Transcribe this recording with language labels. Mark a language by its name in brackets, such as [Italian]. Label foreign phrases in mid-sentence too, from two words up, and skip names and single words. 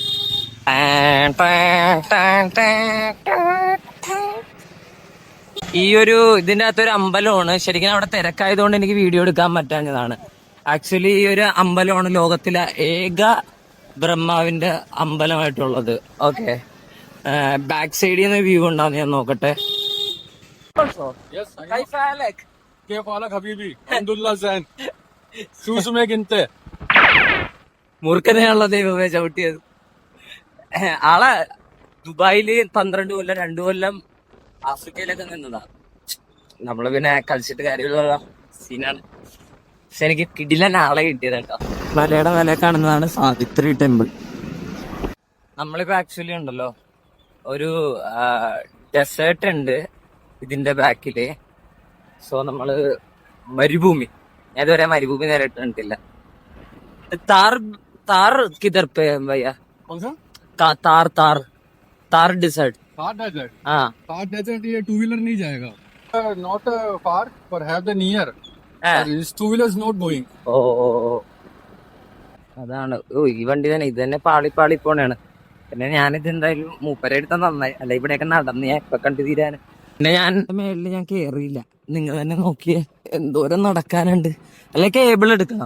[Malayalam] ഈ ഒരു ഇതിന്റെ അകത്തൊരു അമ്പലമാണ്. ശരിക്കും അവിടെ തിരക്കായതുകൊണ്ട് എനിക്ക് വീഡിയോ എടുക്കാൻ പറ്റാഞ്ഞതാണ്. ആക്ച്വലി ഈ ഒരു അമ്പലമാണ് ലോകത്തിലെ ഏക ബ്രഹ്മാവിന്റെ അമ്പലമായിട്ടുള്ളത്. ഓക്കെ, [English] back side [Malayalam] നിന്ന് വ്യൂ ഉണ്ടാവും, ഞാൻ നോക്കട്ടെ. [Arabic] Yes, كيف حالك حبيبي؟ الحمد لله زين. شو اسمك انت؟ [Malayalam] മൂർഖനെയാണല്ലോ ദൈവമേ ചവിട്ടിയത്. ആളെ ദുബായില് 12 കൊല്ലം 2 കൊല്ലം ആഫ്രിക്കയിലൊക്കെ നിന്നതാ. നമ്മള് പിന്നെ കളിച്ചിട്ട് കാര്യമുള്ള സീനാണ്. പക്ഷെ എനിക്ക് കിടിലൻ ആളെ കിട്ടിയത് കേട്ടോ. മലയുടെ വില കാണുന്നതാണ് സാവിത്രി ടെമ്പിൾ. നമ്മളിപ്പോ ആക്ച്വലി ഉണ്ടല്ലോ ഒരു ഡെസേർട്ട് ഉണ്ട് ഇതിന്റെ ബാക്കില്. സോ നമ്മള് മരുഭൂമി, ഞാൻ ഇതുവരെ മരുഭൂമി നേരിട്ട് കണ്ടിട്ടില്ല. [Hindi] थार किधर पे भैया? कौन सा? तार डिसर्ट. Thar desert. हाँ. Thar desert ये [English] two wheeler [Hindi] नहीं जाएगा. [English] Not far, but have the near. This two wheelers not going. [Malayalam] ഓ അതാണ്. ഈ വണ്ടി തന്നെ ഇത് തന്നെ പാളി പോണാണ്. പിന്നെ ഞാനിത് എന്തായാലും മൂപ്പരെ എടുത്താൽ നന്നായി, അല്ല ഇവിടെയൊക്കെ നടന്ന് ഞാൻ ഇപ്പൊ കണ്ടു തീരാന്. പിന്നെ ഞാൻ മേളില് ഞാൻ കേറിയില്ല. നിങ്ങൾ തന്നെ നോക്കിയേ എന്തോരം നടക്കാനുണ്ട്. അല്ലെ കേബിൾ എടുക്കണം.